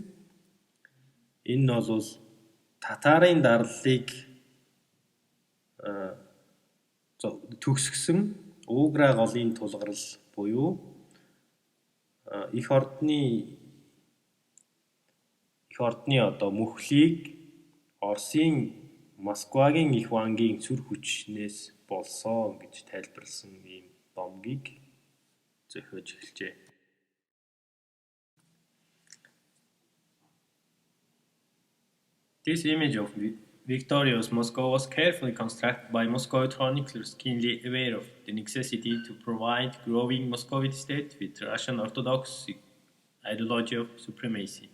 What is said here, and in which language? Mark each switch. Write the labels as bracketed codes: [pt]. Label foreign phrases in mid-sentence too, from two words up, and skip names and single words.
[mn] Энэ нь бол татарын дарлалыг төгсгсөн Угра голын тулгарал буюу их ордны мөхлийг Оросын Москвагийн их вангийн сүр хүчнээс болсон гэж тайлбарласан ийм домгийг зохиож эхэлжээ. [en] This image of victorious Moscow was carefully constructed by Moscovite chroniclers keenly aware of the necessity to provide growing Moscovite state with Russian Orthodox ideology of supremacy.